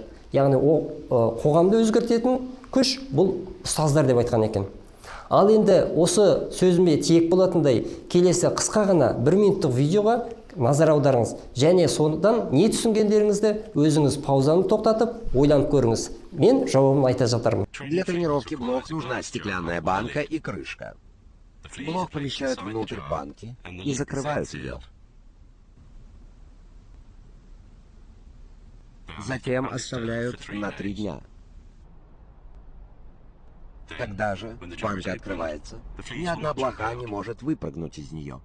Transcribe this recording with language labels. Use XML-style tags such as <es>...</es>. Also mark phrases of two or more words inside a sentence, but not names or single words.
<kk>Яғни қоғамды өзгертетін күш бұл ұстаздар деп айтқан екен. Ал енді осы сөзіме тиек болатындай келесі қысқа ғана 1 минуттық видеоға назар аударыңыз. Және содан не түсінгендеріңізді өзіңіз паузаны тоқтатып, ойланып көріңіз. Мен жауабын айта жатармын.</kk> <ru>Для тренировки блок нужна стеклянная банка и крышка. Блок помещают внутрь банки и закрывают ее. Затем оставляют на 3 дня. Когда же банка открывается, ни одна блоха не может выпрыгнуть из нее.</ru>